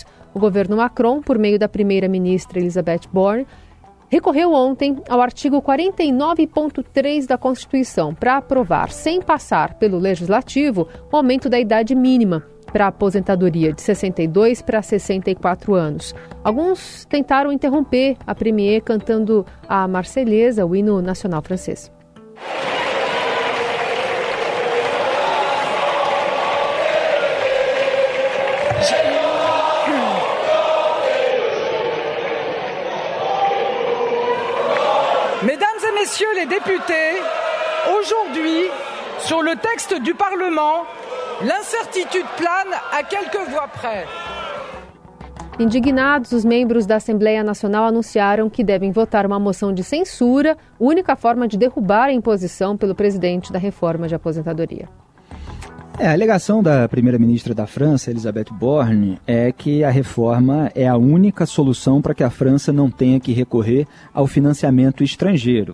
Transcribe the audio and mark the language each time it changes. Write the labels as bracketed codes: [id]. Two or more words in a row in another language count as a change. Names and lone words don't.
[pt] O governo Macron, por meio da primeira-ministra Elisabeth Borne, recorreu ontem ao artigo 49.3 da Constituição para aprovar, sem passar pelo Legislativo, o aumento da idade mínima. para a aposentadoria de 62 para 64 anos. Alguns tentaram interromper a premier cantando a Marselhesa, o hino nacional francês. [fr] Mesdames et messieurs les députés, aujourd'hui, sur le texte du Parlement, l'incertitude plane à quelques voix près. [pt] Indignados, os membros da Assembleia Nacional anunciaram que devem votar uma moção de censura, única forma de derrubar a imposição pelo presidente da reforma de aposentadoria. A alegação da primeira-ministra da França, Elisabeth Borne, é que a reforma é a única solução para que a França não tenha que recorrer ao financiamento estrangeiro.